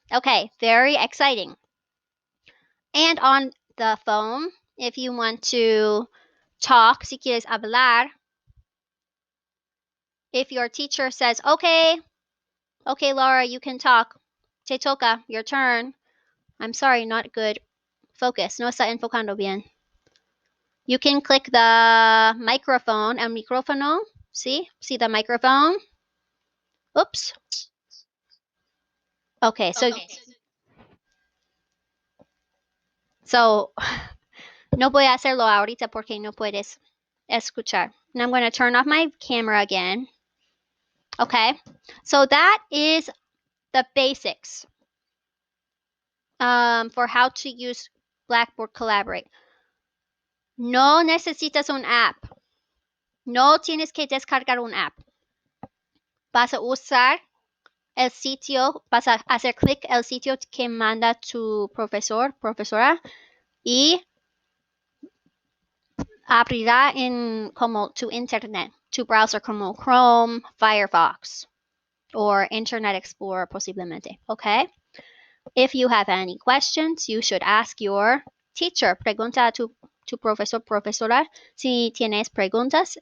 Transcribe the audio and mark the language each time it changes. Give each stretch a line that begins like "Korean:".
English: Okay, very exciting. And on the phone, if you want to talk,
Spanish: si quieres hablar,
English: if your teacher says, okay, Laura, you can talk.
Spanish: Te toca,
English: your turn. I'm sorry, not good. Focus,
Spanish: no está enfocando bien.
English: You can click the microphone,
Spanish: el micrófono.
English: See the microphone? Oops.
Spanish: Okay, so no voy a hacerlo ahorita porque no puedes escuchar.
English: And I'm going to turn off my camera again. Okay, so that is the basics for how to use Blackboard Collaborate.
Spanish: No necesitas un app. No tienes que descargar un app. Vas a usar el sitio, vas a hacer clic el sitio que manda tu profesor, profesora, y abrirá en como tu internet, tu browser como Chrome, Firefox, or Internet Explorer posiblemente, okay?
English: If you have any questions, you should ask your teacher.
Spanish: Pregunta a tu profesor, profesora, si tienes preguntas.